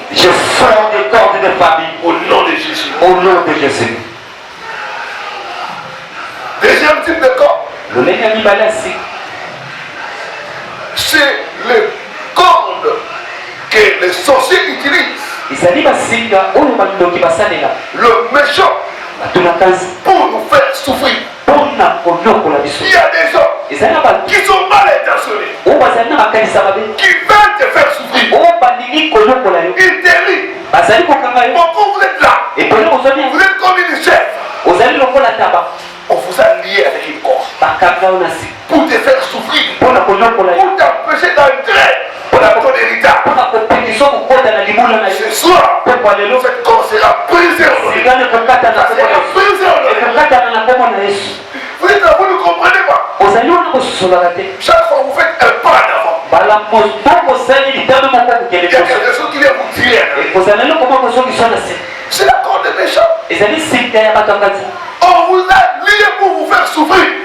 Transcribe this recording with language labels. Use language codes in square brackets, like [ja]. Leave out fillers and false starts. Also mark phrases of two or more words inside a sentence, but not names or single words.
[fr] je sors des cordes de famille au nom de Jésus. au nom de Jésus. Deuxième type de corde, [ln] lolenge ya mibale ya singa [fr] c'est les cordes que les sorciers utilisent. [ln] ezali basinga oyo bandoki basalela [fr] Le méchant [ln] bato na kanzi [fr] pour nous faire souffrir. [ln] mpona konyokola biso. [fr] Il y a des gens [ln] ezali na bato [fr] qui sont mal intentionnés, [ln] oyo bazali na makanisa mabe [fr] qui veulent te faire souffrir. [ln] oyo balingi konyokola yo [fr] Ils te lient. [ln] bazali kokanga yo [fr] Pourquoi vous êtes là? [ln] epele ozwami [fr] Vous êtes comme une chef. [ln] ozali lokola taba [fr] On vous a lié avec une corde [ln] bakanga yo na si [fr] pour te faire souffrir, [ln] mpona konyokola yo [fr] pour t'empêcher d'entrer dans ton héritage. [ln] mpona kopekisa kokota na libula na yo. [fr] Ce soir, [ln] pokwa lelo [fr] cette corde sera brisée au nom de Dieu. [ln] singana ekokatana na [fr] Ça [ln] kombo na [fr] sera [ln] yesu [fr] brisée au nom de Dieu. [ln] ekokatana na kombo na yesu. [fr] Vous êtes là, vous ne comprenez pas. [ln] ozali wana [fr] Chaque fois que vous faites un pas en avant, il y a quelque chose qui vient vous tirer. C'est la corde des méchants. On vous a lié pour vous faire souffrir.